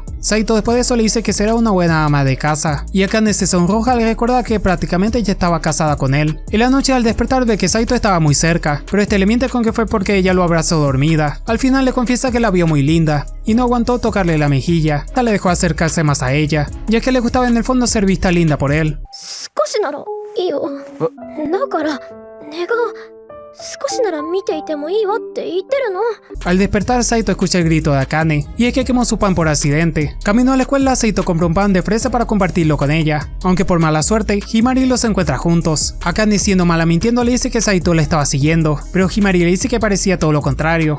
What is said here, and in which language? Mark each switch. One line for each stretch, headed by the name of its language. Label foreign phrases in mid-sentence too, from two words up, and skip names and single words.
Spanish: Saito después de eso le dice que será una buena ama de casa, y Akane se sonroja al recordar que prácticamente ya estaba casada con él. En la noche al despertar ve que Saito estaba muy cerca, pero este le miente con que fue porque ella lo abrazó dormida. Al final le confiesa que la vio muy linda, y no aguantó tocarle la mejilla, hasta le dejó acercarse más a ella, ya que le gustaba en el fondo ser vista linda por él.
Japanese: 少しならいいよ。だから寝が少しなら見ていてもいいわって言ってるの。
Spanish: Al despertar, Saito escucha el grito de Akane, y es que quemó su pan por accidente. Camino a la escuela, Saito compró un pan de fresa para compartirlo con ella, aunque por mala suerte, Himari los encuentra juntos. Akane, siendo mala mintiendo, le dice que Saito la estaba siguiendo, pero Himari le dice que parecía todo lo contrario.